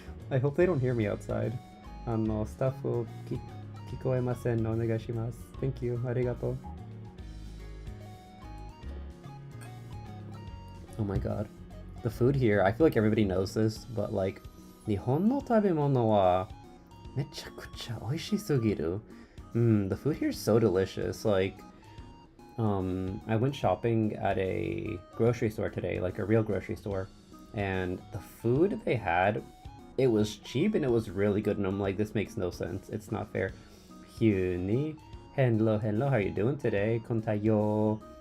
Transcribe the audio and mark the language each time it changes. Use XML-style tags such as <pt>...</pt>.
<en>I hope they don't hear me outside. Staff will</en> <ja>kikoemasen onegaishimasu.</ja> <en>Thank you, arigato. Oh my god. The food here, I feel like everybody knows this, but like</en> <ja>日本の食べ物はめちゃくちゃ美味しすぎる。</ja> <en>The food here is so delicious. Like, I went shopping at a grocery store today, like a real grocery store, and the food they had, it was cheap and it was really good. And I'm like, this makes no sense. It's not fair. Hyuni, hello, how are you doing today? Kontayo.</en>